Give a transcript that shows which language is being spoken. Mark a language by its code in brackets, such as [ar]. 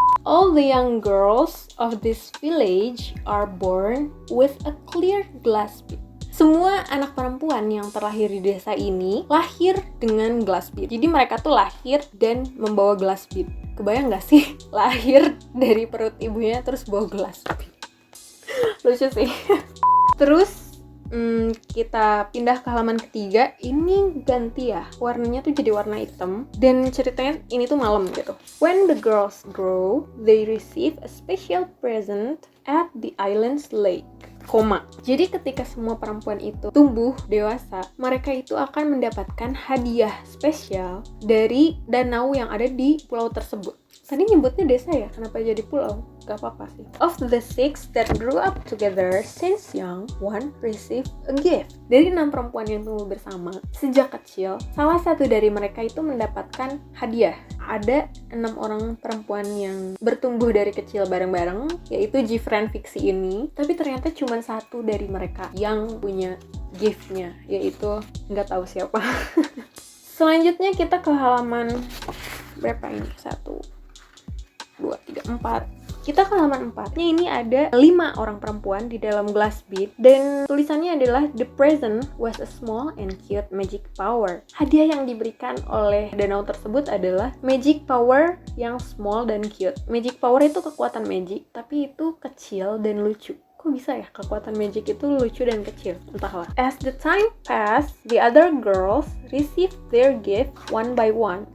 [en] All the young girls of this village are born with a clear glass bead. [id] Semua anak perempuan yang terlahir di desa ini lahir dengan glass bead. Jadi mereka tuh lahir dan membawa glass bead. Kebayang gak sih? Lahir dari perut ibunya terus bawa glass bead. Lucu sih. Terus kita pindah ke halaman ketiga. Ini ganti ya, warnanya tuh jadi warna hitam. Dan ceritanya ini tuh malam gitu. [en] When the girls grow, they receive a special present at the island's lake. [id] Jadi ketika semua perempuan itu tumbuh dewasa, mereka itu akan mendapatkan hadiah spesial dari danau yang ada di pulau tersebut. Tadi nyebutnya desa ya, kenapa jadi pulau? Gak apa-apa sih. [en] Of the 6 that grew up together since young, one received a gift. [id] Dari 6 perempuan yang tumbuh bersama sejak kecil, salah satu dari mereka itu mendapatkan hadiah. Ada 6 orang perempuan yang bertumbuh dari kecil bareng-bareng, yaitu Gifren fiksi ini. Tapi ternyata cuma satu dari mereka yang punya gift-nya, yaitu nggak tahu siapa. Selanjutnya kita ke halaman berapa ini? 1, 2, 3, 4. Kita ke halaman 4-nya, ini ada 5 orang perempuan di dalam glass bead, dan tulisannya adalah [en] The present was a small and cute magic power. [id] Hadiah yang diberikan oleh danau tersebut adalah magic power yang small dan cute. Magic power itu kekuatan magic, tapi itu kecil dan lucu. Kok kok bisa ya kekuatan magic itu lucu dan kecil, entahlah. [en] As the time passed, the other girls received their gift one by one.